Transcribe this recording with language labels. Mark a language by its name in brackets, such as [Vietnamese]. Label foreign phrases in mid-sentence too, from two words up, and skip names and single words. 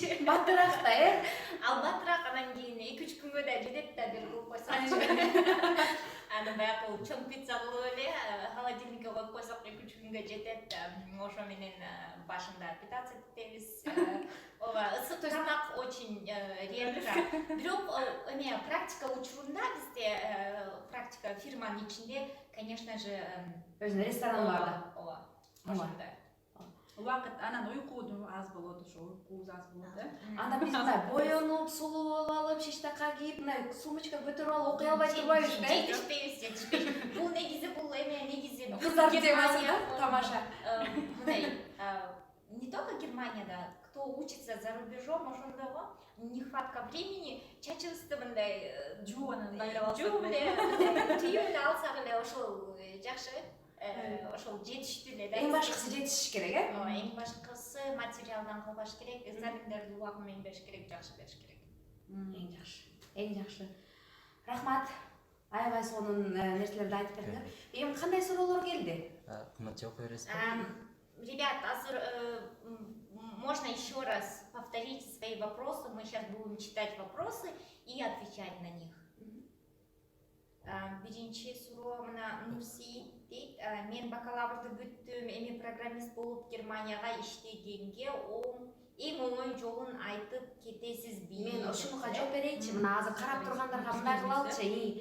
[Kyrgyz] Батыраак да, Ал батыраак, анан кийин 2-3 күнгө да жетет да, бир кылып койсокчу. Анан баягы чоң пицца кылып эле холодильникке коюп койсок 2-3 күнгө жетет. Ошо менен башында питаться этебиз. Ооба, ысык тамак [Russian] очень редко. [Kyrgyz] Бирок эме практика учурунда бизде практика фирманын ичинде [Russian] конечно же, [Kyrgyz] Өзүнүн рестораны бар. ооба, Ооба. ошондой. Убакыт анан уйкуу аз болот, ошо уйкубуз аз болот, Анда биз мындай боенуп, сулуу болуп алып, шиштакка кийип, мындай сумочка көтөрүп алып окуй албай турбайбыз да? Жетишпейбиз. Бул негизи бул эме негизи Кыздардын темасы да? Тамаша. Мындай, [Russian] не только Германияда, кто учится за рубежом, ошондойго нехватка времени, [Kyrgyz] чачыбызды мындай жууп анан дайрап алсак жууп эле түйүп эле алсак эле ошол жакшы. Ошол жетиштүү эле да. Эң башкысы жетишиш керек, Ооба, эң башкысы материалдан кылбаш керек, экзамендерди убагы менен бериш керек, жакшы бериш керек. Эң жакшы. Эң жакшы. Рахмат. Аябай сонун нерселерди айтып бердиңер. Эми кандай суроолор келди? кымбат жооп бересизби? [Russian] Ребят, можно еще раз повторить свои вопросы. Мы сейчас будем читать вопросы и отвечать на них. [Kyrgyz] Биринчи суроо мына Нурси дейт, мен бакалаврды бүттүм, эми программист болуп Германияга иштегенге эң оңой жолун айтып кетесизби? Мен ушунука жооп берейинчи. Мына азыр карап тургандарга мындай кылалычы.